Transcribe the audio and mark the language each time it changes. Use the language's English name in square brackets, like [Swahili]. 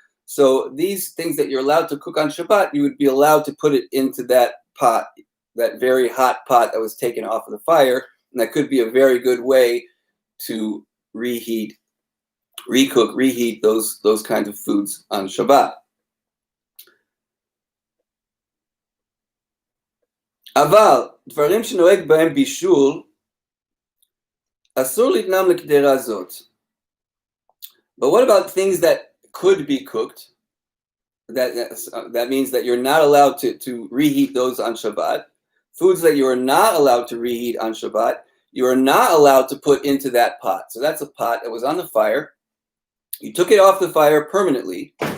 [English] So these things that you're allowed to cook on Shabbat, you would be allowed to put it into that pot, that very hot pot that was taken off of the fire. And that could be a very good way to recook, reheat those kinds of foods on Shabbat. [Hebrew] אבל דברים שנוהג בהם בישול, אסור להתנם לקדרה זאת. [English] But what about things that could be cooked? That means that you're not allowed to reheat those on Shabbat. Foods that you are not allowed to reheat on Shabbat, you are not allowed to put into that pot. So that's a pot that was on the fire. You took it off the fire permanently.